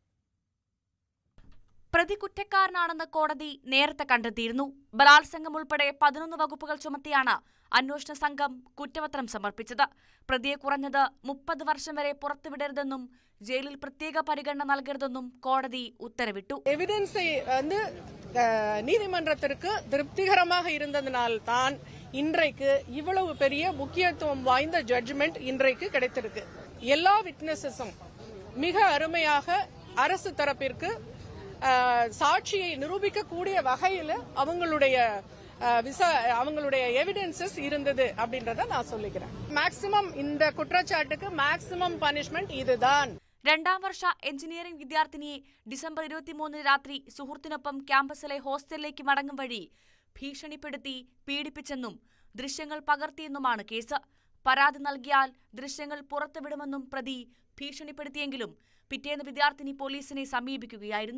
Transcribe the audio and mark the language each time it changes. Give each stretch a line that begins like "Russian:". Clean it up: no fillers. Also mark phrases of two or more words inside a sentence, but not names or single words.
Malayalam: പ്രതി കുറ്റക്കാരനാണെന്ന് കോടതി നേരത്തെ കണ്ടെത്തിയിരുന്നു. ബലാത്സംഗം ഉൾപ്പെടെ 11 വകുപ്പുകൾ ചുമത്തിയാണ് അന്വേഷണ സംഘം കുറ്റപത്രം സമർപ്പിച്ചത്. പ്രതിയെ കുറഞ്ഞത് 30 വർഷം വരെ പുറത്തുവിടരുതെന്നും ജയിലിൽ പ്രത്യേക പരിഗണന നൽകരുതെന്നും കോടതി ഉത്തരവിട്ടു.
Tamil: എവിഡൻസ് நீதிமன்றத்திற்கு திருப்திகரமாக இருந்ததனால் தான் இன்றைக்கு இவ்வளவு பெரிய முக்கியத்துவம் வாய்ந்த ஜட்ஜ்மெண்ட் இன்றைக்கு கிடைத்திருக்கு. எல்லா விட்னஸஸும் மிக அருமையாக அரசு தரப்பிற்கு சாட்சியை நிரூபிக்கக்கூடிய வகையில் அவங்களுடைய எவிடன்சஸ் இருந்தது அப்படின்றத நான் சொல்லிக்கிறேன். மேக்ஸிமம் இந்த குற்றச்சாட்டுக்கு
English: maximum punishment
Tamil: இதுதான்.
Malayalam: 2ാം വർഷ എഞ്ചിനീയറിംഗ് വിദ്യാർത്ഥിനിയെ ഡിസംബർ 23 രാത്രി സുഹൃത്തിനൊപ്പം ക്യാമ്പസിലെ ഹോസ്റ്റലിലേക്ക് മടങ്ങും വഴി ഭീഷണിപ്പെടുത്തി പീഡിപ്പിച്ചെന്നും ദൃശ്യങ്ങൾ പകർത്തിയെന്നുമാണ് കേസ്. പരാതി നൽകിയാൽ ദൃശ്യങ്ങൾ പുറത്തുവിടുമെന്നും പ്രതി ഭീഷണിപ്പെടുത്തിയെങ്കിലും പിറ്റേന്ന് വിദ്യാർത്ഥിനി പോലീസിനെ സമീപിക്കുകയായിരുന്നു.